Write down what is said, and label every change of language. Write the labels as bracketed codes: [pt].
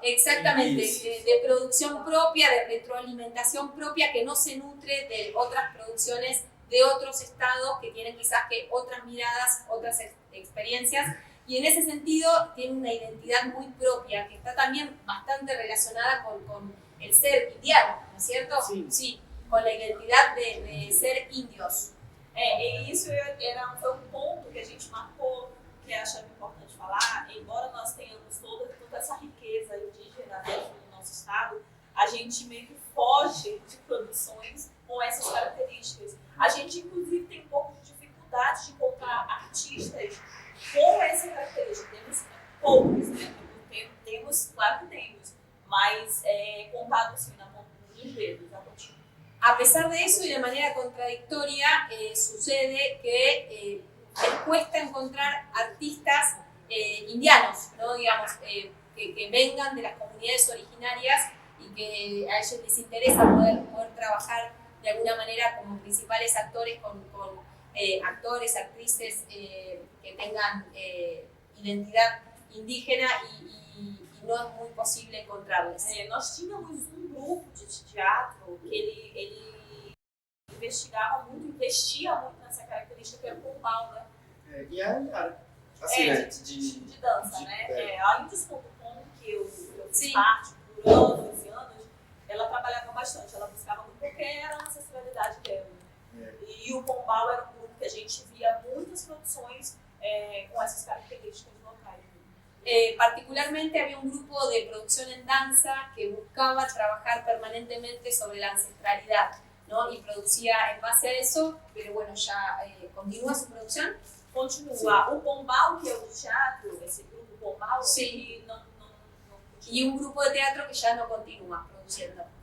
[es] Exactamente, de producción propia, de retroalimentación propia, que no se nutre de otras producciones de otros estados que tienen quizás que otras miradas, otras experiencias. Y en ese sentido tiene una identidad muy propia, que está también bastante relacionada con el ser indiano, ¿no es cierto? Sí, con la identidad de ser indios. [pt] E isso foi um ponto que a gente marcou, que achava importante falar. Embora nós tenhamos toda essa riqueza indígena dentro do nosso estado, a gente meio que foge de produções com essas características. A gente, inclusive, tem um pouco de dificuldade de encontrar artistas com essa característica. Temos poucos, né? Temos, claro que temos, mas contado assim na ponta dos dedos, tá? [es] A pesar de eso y de manera contradictoria, sucede que les cuesta encontrar artistas indianos, ¿no? Digamos, que vengan de las comunidades originarias y que a ellos les interesa poder trabajar de alguna manera como principales actores con actores, actrices que tengan identidad indígena y no es muy posible encontrarles. [pt] Nós tínhamos grupo de teatro que ele investia muito nessa característica que era o pombal, né? E a assim, de dança, né? A Índios.com, que eu fiz parte por anos e anos, ela trabalhava bastante, ela buscava muito porque era a ancestralidade dela. E o pombal era um grupo que a gente via muitas produções com essas características locais. [es] Particularmente había un grupo de producción en danza que buscaba trabajar permanentemente sobre la ancestralidad, ¿no? Y producía en base a eso, pero bueno, ya continúa su producción. [pt] Continua. O Pombal, que é o teatro, esse grupo Pombal, que não [es] y un grupo de teatro que ya no continúa produciendo.